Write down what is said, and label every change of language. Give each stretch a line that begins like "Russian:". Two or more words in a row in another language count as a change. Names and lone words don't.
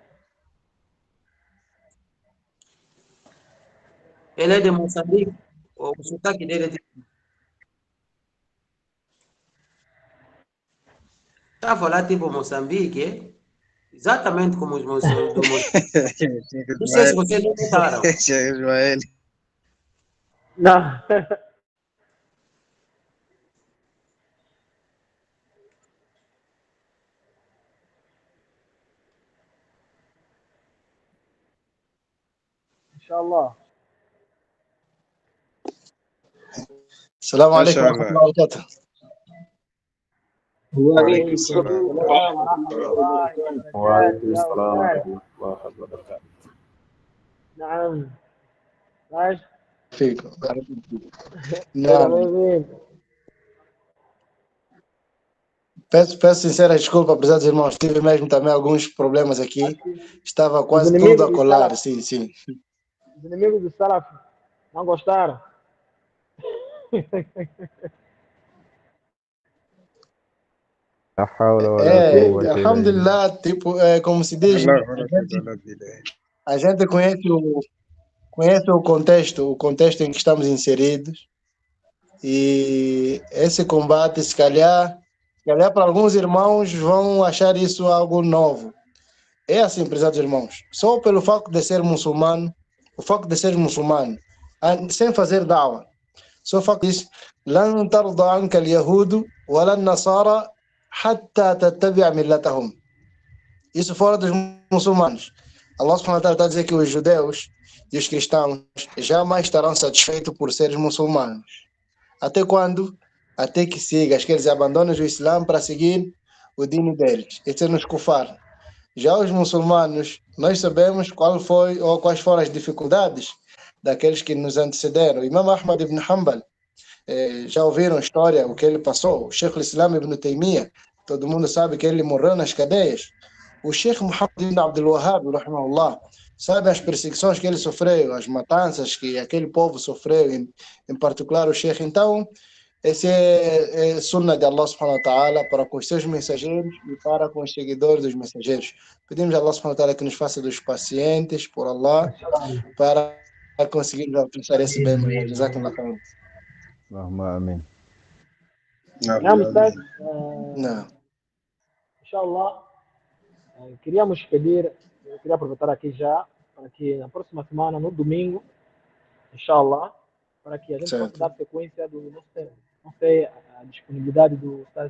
Portuguese: Ele é de Moçambique, o sotaque dele é de... Está a falar tipo Moçambique, é? Exatamente como os do Moçambique. Não sei se vocês não notaram. Ismael. Não. Inshallah.
Arabic: السلام عليكم ورحمة Inshallah. الله وبركاته. وعليكم السلام. السلام ورحمة الله وبركاته يا أستاذ. نعم.
Portuguese: Mas,
Arabic: فيكم.
Portuguese: seja
Arabic: نعم.
Portuguese: bem-vindo. Peço sincera desculpa, prezados irmãos. Tive mesmo também alguns problemas aqui. Estava quase tudo inimigos a do colar. Salaf. Sim. Os inimigos do Salaf não gostaram.
Arabic: لا حول ولا قوة إلا بالله.
Portuguese: Alhamdulillah, tipo, como se diz,
Arabic: الله ولا قوة إلا بالله.
Portuguese: a gente conhece o contexto em que estamos inseridos. E esse combate, se calhar para alguns irmãos vão achar isso algo novo. É assim, prezados irmãos, só pelo facto de ser muçulmano, sem fazer da'wah, só o facto disso,
Arabic: لن ترضى عنك اليهود ولا النصارى حتى تتبع ملتهم.
Portuguese: Isso fora dos muçulmanos. Allah
Arabic: سبحانه وتعالى
Portuguese: está a dizer que os judeus e os cristãos jamais estarão satisfeitos por seres muçulmanos. Até quando? Até que sigas, que eles abandonem o Islã para seguir o dino deles. Esse é nos kufar. Já os muçulmanos, nós sabemos quais foram as dificuldades daqueles que nos antecederam. Imam Ahmad ibn Hanbal, já ouviram a história, o que ele passou? O Sheikh al-Islam ibn Taymiyyah, todo mundo sabe que ele morreu nas cadeias. O Sheikh Muhammad ibn Abdul Wahhab, rahimahullah, sabe as perseguições que ele sofreu, as matanças que aquele povo sofreu, em particular o Sheikh. Então, esse é sunnah de Allah
Arabic: سبحانه وتعالى
Portuguese: para com os seus mensageiros e para com os seguidores dos mensageiros. Pedimos a Allah
Arabic: سبحانه وتعالى
Portuguese: que nos faça dos pacientes por Allah para conseguirmos alcançar esse bem maior.
Arabic: جزاكم الله خيرا. اللهم آمين.
Portuguese: Não, Ustaz, Não. inshallah, queríamos pedir, eu queria aproveitar aqui já, para que na próxima semana, no domingo, inshallah, para que a gente Certo. possa dar sequência do nosso tema. Não sei a disponibilidade do Ustaz.